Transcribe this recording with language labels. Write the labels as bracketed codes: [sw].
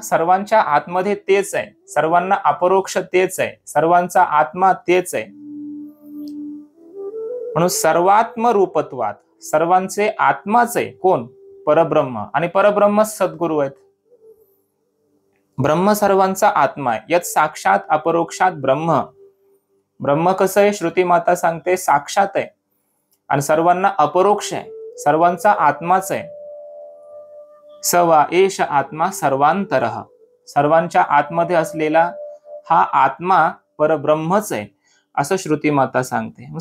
[mr] सर्वांच्या आतमध्ये तेच आहे, सर्वांना अपरोक्ष तेच आहे, सर्वांचा आत्मा तेच आहे. म्हणून सर्वात्म रूपत्वात सर्वांचे आत्माच आहे. कोण? परब्रह्म. आणि परब्रह्म सद्गुरु आहेत. ब्रह्म सर्वांचा आत्मा आहे. [sa] यत साक्षात अपरोक्षात ब्रह्म. [mr] ब्रह्म कसं आहे? श्रुती माता सांगते साक्षात आहे आणि सर्वांना अपरोक्ष आहे, सर्वांचा आत्माच आहे. [sa] सवा एष आत्मा सर्वांतरः. [mr] सर्वांच्या आतमध्ये असलेला हा आत्मा परब्रह्मच आहे असं श्रुती माता सांगते.